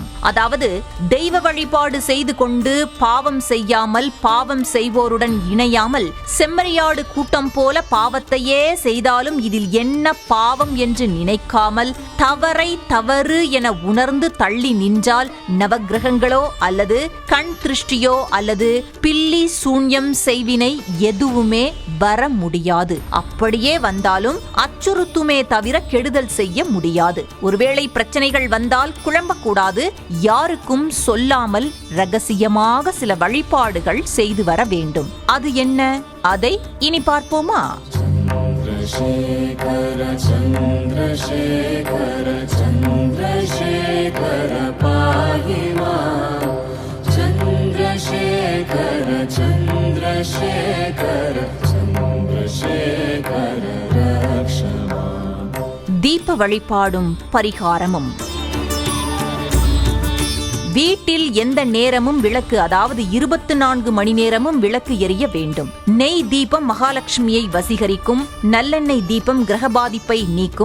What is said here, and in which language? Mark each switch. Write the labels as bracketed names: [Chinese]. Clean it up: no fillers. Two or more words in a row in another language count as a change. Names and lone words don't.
[Tamil] அதாவது தெய்வ வழிபாடு செய்து கொண்டு பாவம் செய்யாமல், பாவம் செய்வோருடன் இணையாமல், செம்மறியாடு கூட்டம் போல பாவத்தையே செய்தாலும் இதில் என்ன பாவம் என்று நினைக்காமல் தவறை தவறு என உணர்ந்து தள்ளி நின்றால் நவக்கிரகங்களோ அல்லது கண் திருஷ்டியோ அல்லது பில்லி சூன்யம் செய்வினை எதுவுமே வர முடியாது. அப்படியே வந்தாலும் அச்சுறுத்துமே தவிர கெடுதல் செய்ய முடியாது. ஒருவேளை பிரச்சனைகள் வந்தால் குழம்பக்கூடாது. யாருக்கும் சொல்லாமல் ரகசியமாக சில வழிபாடுகள் செய்து வர வேண்டும். அது என்ன? அதை இனி பார்ப்போமா? [Sanskrit] चन्द्रशेखर चन्द्रशेखर चन्द्रशेखर पाहि मां चन्द्रशेखर चन्द्रशेखर चन्द्रशेखर रक्ष मां. [Tamil] தீப வழிபாடும் பரிகாரமும். வீட்டில் எந்த நேரமும் விளக்கு, அதாவது 24 மணி நேரமும் விளக்கு எரிய வேண்டும். நெய் தீபம் மகாலட்சுமியை வசீகரிக்கும். நல்லெண்ணெய் தீபம் கிரக பாதிப்பை நீக்கும்.